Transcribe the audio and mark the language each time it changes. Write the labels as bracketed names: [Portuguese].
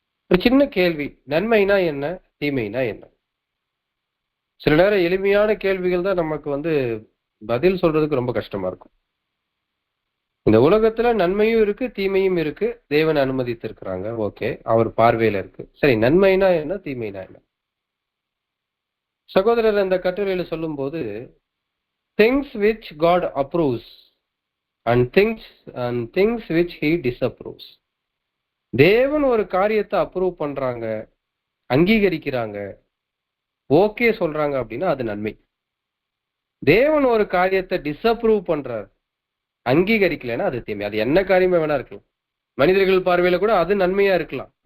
[Tamil] ஒரு சின்ன கேள்வி, நன்மைனா என்ன, தீமைனா என்ன? சில நேரம் எளிமையான கேள்விகள் தான் நமக்கு பதில் சொல்றதுக்கு ரொம்ப கஷ்டமா இருக்கும். இந்த உலகத்துல நன்மையும் இருக்கு, தீமையும் இருக்கு. தேவன் அனுமதித்திருக்கிறாங்க, ஓகே, அவர் பார்வையில இருக்கு. சரி, நன்மைனா என்ன, தீமைனா என்ன? சகோதரர் அந்த கட்டுரையில சொல்லும் போது, [English] things which God approves and things which he disapproves. [Tamil] தேவன் ஒரு காரியத்தை அப்ரூவ் பண்றாங்க, அங்கீகரிக்கிறாங்க, ஓகே சொல்றாங்க அப்படின்னா அது நன்மை. தேவன் ஒரு காரியத்தை டிஸ்அப்ரூவ் பண்றார், அங்கீகரிக்கலைன்னா அது தீமை. அது என்ன காரியமே வேணா இருக்கலாம். மனிதர்கள் பார்வையில கூட அது நன்மையா இருக்கலாம்.